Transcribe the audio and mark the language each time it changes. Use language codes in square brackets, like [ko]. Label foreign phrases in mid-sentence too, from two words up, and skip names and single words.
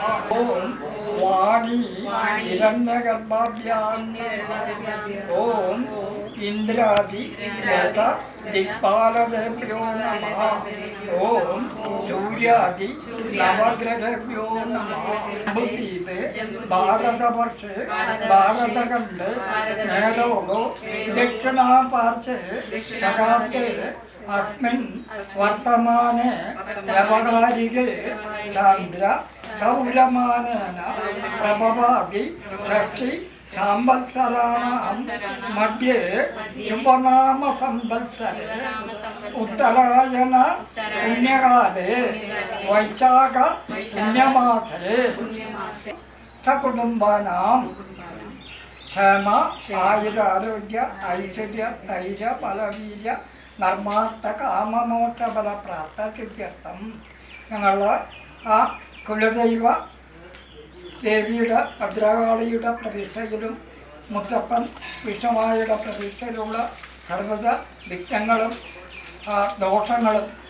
[sa] ഓം വാണി ഹിരണ്യഗർഭാഭ്യാം ഓം ഇന്ദ്രാദി ഗത ദിക്പാലദേഭ്യോ നമഃ. ഓം സൂര്യാദി നവഗ്രഹഭ്യോ നമഃ. ബുദ്ധീപേ ഭാരതവർഷേ ഭാരതഖണ്ഡേ മേലോകോ ദക്ഷിണാപാർശ്വേ ശകാബ്ദേ अस्मिन् वर्तमाने व्यवहारिके चन्द्र सौरमानेन प्रभवादि षष्ठी സംവത്സരാണാം മധ്യേ ശുഭനാമ സംവത്സരേ ഉത്തരായണ പുണ്യകാലേ വൈശാഖ പുണ്യമാസേ സകുടുംബാനാം ക്ഷേമ ആയുരാരോഗ്യ ഐശ്വര്യ ധൈര്യ ബലവീര്യ നർമാർത്ഥ കാമമോക്ഷ ബല പ്രാപ്ത സിദ്ധ്യർത്ഥം [ml] ഞങ്ങൾ ആ കുലദൈവ ദേവിയുടെ ഭദ്രകാളിയുടെ പ്രതിഷ്ഠയിലും മുത്തപ്പൻ വിഷ്ണുവായുടെ പ്രതിഷ്ഠയിലുള്ള സർവ്വത വിഘ്നങ്ങളും ദോഷങ്ങളും